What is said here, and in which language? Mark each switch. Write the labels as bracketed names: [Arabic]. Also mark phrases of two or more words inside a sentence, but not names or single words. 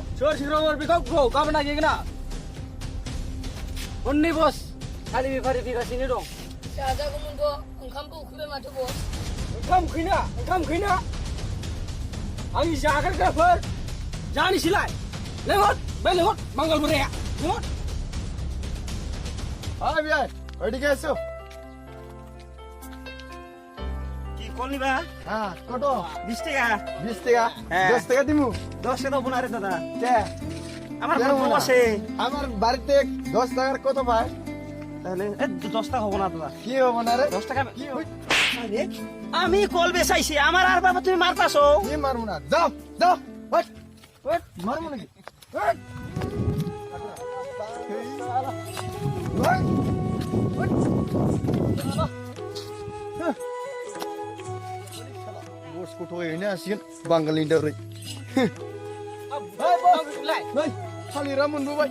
[Bodo] सोर सेंग्राफोर बेखौ गाबोन नागिरगोन ना हननै बस खालि बेफारि फैगासिनो दं जाजागौमोनथ' ओंखामबो उखैबाय माथो बस ओंखाम उखैना आंनि जाग्राफोर जानोसैलाय लेंहर मंगल बोराया लेंहर हाय बियाय [Bangla] ओइदिকে এসো কি করলি বা হ্যাঁ কত 20 টাকা 20 টাকা হ্যাঁ। 10 টাকা দিমু 10 টাকা বোনা রে দাদা কে আমার কেন কত না? আছে আমার বাড়িতে 10 টাকার কত পায় তাহলে 10 টাকা হবে না দাদা কি হবে না রে 10 টাকা কি হবে আরে আমি কল বেচাইছি আমার আর বাবা তুমি মারতাছো কি মারবো না যাও হট মারবো নাকি হট [Bodo] बस गथ' हैनो हासिगोन बांगालनि दारै नै थालिरा मोनबोबाय